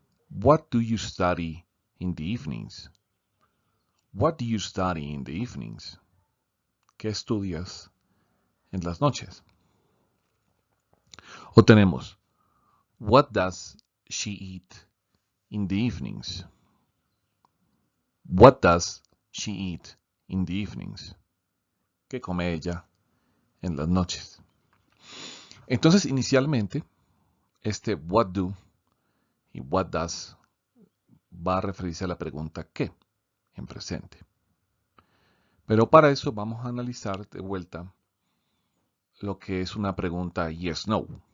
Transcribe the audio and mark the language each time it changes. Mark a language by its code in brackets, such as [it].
[en] What do you study in the evenings? What do you study in the evenings? [es] ¿Qué estudias en las noches? O tenemos, [en] what does she eat in the evenings? What does she eat in the evenings? [es] ¿Qué come ella en las noches? Entonces, inicialmente, este what do y what does va a referirse a la pregunta ¿qué? En presente. Pero para eso vamos a analizar de vuelta lo que es una pregunta yes-no.